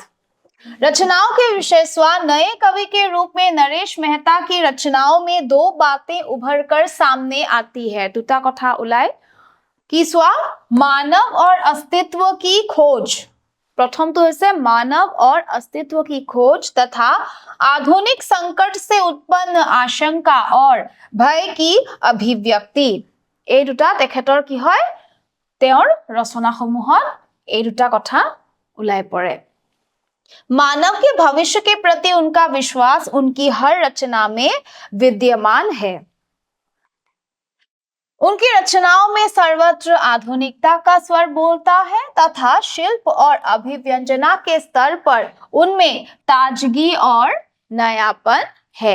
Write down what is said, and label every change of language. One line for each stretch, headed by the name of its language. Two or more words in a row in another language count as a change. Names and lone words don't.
Hindi: रचनाओं के विषय नए कवि के रूप में नरेश मेहता की रचनाओं में दो बातें उभर कर सामने आती है।
Assamese: দুটা কথা ওলায়
Hindi: कि मानव और अस्तित्व की खोज। प्रथम तो है मानव और अस्तित्व की खोज तथा आधुनिक संकट से उत्पन्न आशंका और भय की अभिव्यक्ति।
Assamese: এই দুটা তেখেতৰ কি হয়, তেওঁৰ ৰচনাসমূহত এই দুটা কথা ওলাই পৰে।
Hindi: मानव के भविष्य के प्रति उनका विश्वास उनकी हर रचना में विद्यमान है। उनकी रचनाओं में सर्वत्र आधुनिकता का स्वर बोलता है तथा शिल्प और अभिव्यंजना के स्तर पर उनमें ताजगी और नयापन है।